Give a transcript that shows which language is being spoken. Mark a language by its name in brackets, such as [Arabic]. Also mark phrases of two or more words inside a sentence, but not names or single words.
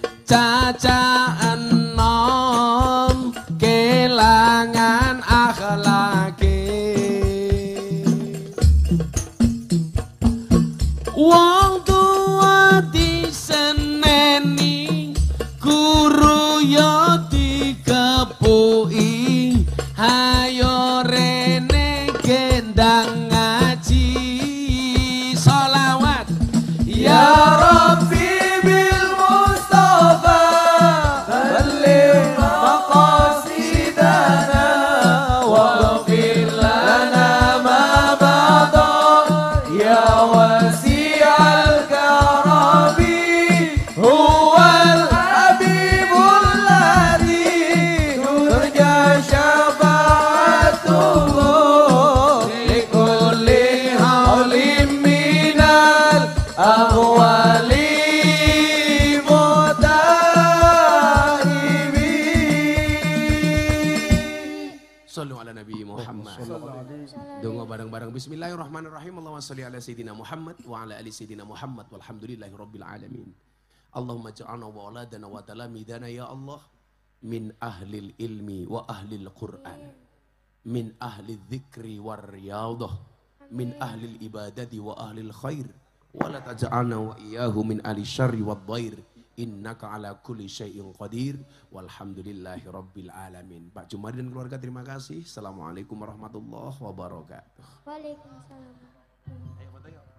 [Javanese] caca enom kelangan akhlake wong tua diseneni guru yo dikepuki hayo rene gendang ngaji sholawat [Arabic] يا رب بالمصطفى بلغ مقاصدنا واغفر لنا ما بدا يا واسع الكرم هو الحبيب الذي ترجى شفاعته لكل هول من الأهوال صلوا على النبي محمد. [Javanese] Dongo bareng-bareng. [Arabic] بسم الله الرحمن الرحيم. اللهم صل على سيدنا محمد وعلى آل سيدنا محمد والحمد لله رب العالمين. اللهم اجعلنا وأولادنا وتلامذتنا يا الله من أهل العلم وأهل القرآن. من أهل الذكر والرياضة. من أهل العبادة وأهل الخير. ولا تجعلنا وإياه من أهل الشر والضير. إنك على كل شيء قدير والحمد لله رب العالمين. [Indonesian] Pak Jumadi dan keluarga terima kasih. [Arabic] السلام عليكم ورحمة الله وبركاته. وعليكم السلام.